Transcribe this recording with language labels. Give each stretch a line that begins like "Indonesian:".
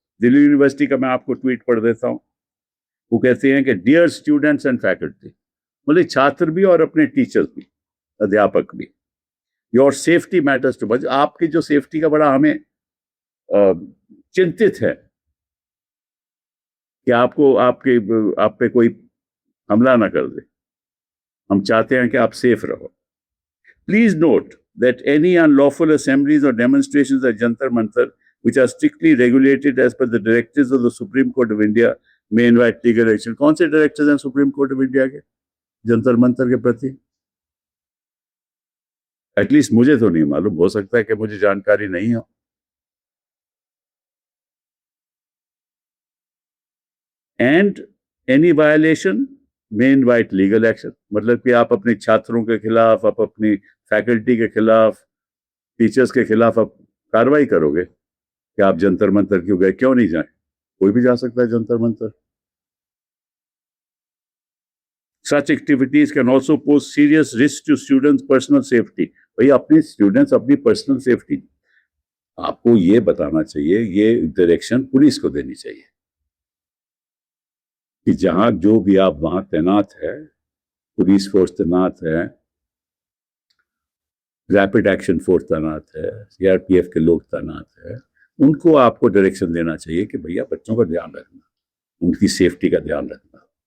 Hindi: Delhi university का मैं आपको ट्वीट पढ़ देता हूं। वो कहते हैं कि
English: dear students and faculty,
Hindi: मतलब छात्र भी और अपने टीचर्स भी, अध्यापक भी,
English: Your safety matters too much.
Hindi: आपकी जो सेफ्टी का बड़ा हमें चिंतित है कि आप पे कोई हमला ना कर दे। हम चाहते हैं कि आप सेफ रहो।
English: Please note that any unlawful assemblies or demonstrations at Jantar Mantar, which are strictly regulated as per the directives of the Supreme Court of India, may invite legal action.
Hindi: कौन से डायरेक्टर्स हैं supreme court of India के जंतर मंतर के प्रति? At least मुझे तो नहीं मालूम, हो सकता है कि मुझे जानकारी नहीं हो।
English: And any violation may invite legal action.
Hindi: मतलब कि आप अपने छात्रों के खिलाफ, आप अपनी फैकल्टी के खिलाफ, टीचर्स के खिलाफ आप कार्रवाई करोगे कि आप जंतर मंतर क्यों गए, क्यों नहीं जाए? कोई भी जा सकता है Jantar Mantar.
English: Such activities can also pose serious risk to students' personal safety.
Hindi: भाई अपने स्टूडेंट्स अपनी पर्सनल सेफ्टी आपको ये बताना चाहिए, ये डायरेक्शन पुलिस को देनी चाहिए कि जहां जो भी आप वहां तैनात है, पुलिस फोर्स तैनात है, रैपिड एक्शन फोर्स तैनात है, सीआरपीएफ के लोग तैनात है, उनको आपको डायरेक्शन देना चाहिए कि भैया बच्चों का ध्यान रखना, उनकी सेफ्टी का ध्यान रखना.